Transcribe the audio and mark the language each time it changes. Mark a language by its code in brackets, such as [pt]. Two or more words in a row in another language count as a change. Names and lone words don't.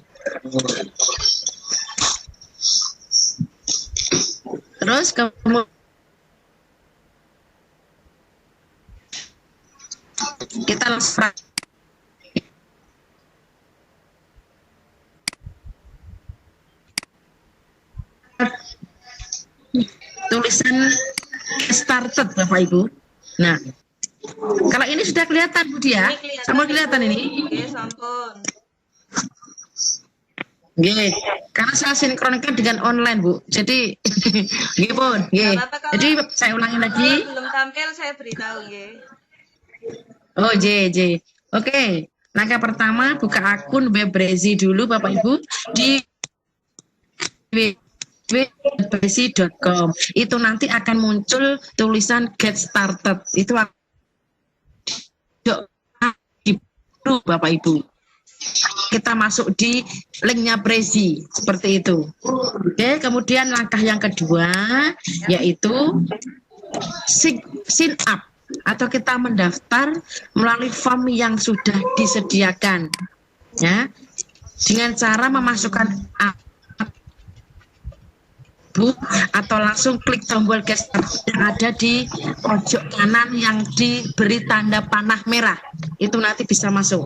[id] Terus kemudian Kita langsung tulisan started Bapak Ibu. Nah, kalau ini sudah kelihatan Bu Dia, sama kelihatan ini. Oke, sampun. Nggih, karena saya sinkronkan dengan online Bu. [jv] Jadi nggih pun, nggih. [id] Nggak apa-apa, kalau- Jadi saya ulangi lagi. Kalau belum tampil saya beritahu nggih. Oh, J. Oke. Langkah pertama buka akun Webrezi dulu Bapak Ibu di www.webrezi.com. Itu nanti akan muncul tulisan [en] get started. [id] Itu di Bapak Ibu. Kita masuk di linknya Brezi seperti itu. Oke, kemudian langkah yang kedua yaitu [en] sign up [id] atau kita mendaftar melalui form yang sudah disediakan, ya, dengan cara memasukkan atau langsung klik tombol [en] get started [id] yang ada di pojok kanan yang diberi tanda panah merah, itu nanti bisa masuk.